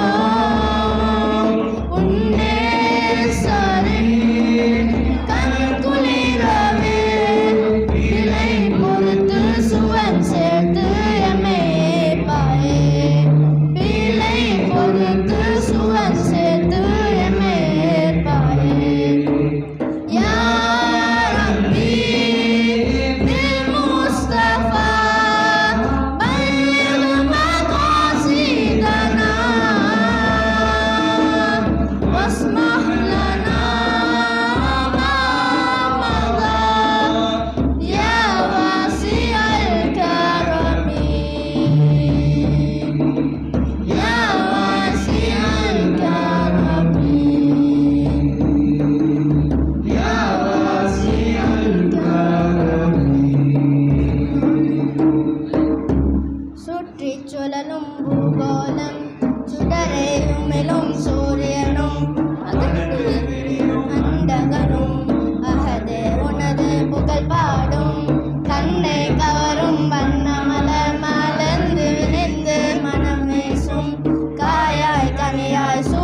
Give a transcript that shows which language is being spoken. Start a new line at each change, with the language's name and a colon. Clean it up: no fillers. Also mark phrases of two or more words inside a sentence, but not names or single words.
Tamil: உன்னே சரி கண்குளிரவே விலை பொறுத்து சுவன் சேர்த்து எம்மை பாயே விலை பொறுத்து சுவன் சேர்த்து எம்மை பாயே
Arabic: يا ربي بالمصطفى بلغ مقاصدنا واسمح لنا ما مضى يا واسع الكرم يا واسع الكرم يا واسع الكرم
Tamil: சுற்றிச் சுழலும் பூகோளம் சுடரை உமிழும் சூரியனும் அண்டகனும் அகது உனது புகழ் பாடும் கண்ணை கவரும் வண்ணமலர் மலர்ந்து விளைந்து மனம் வீசும் காயாய் கனியாய்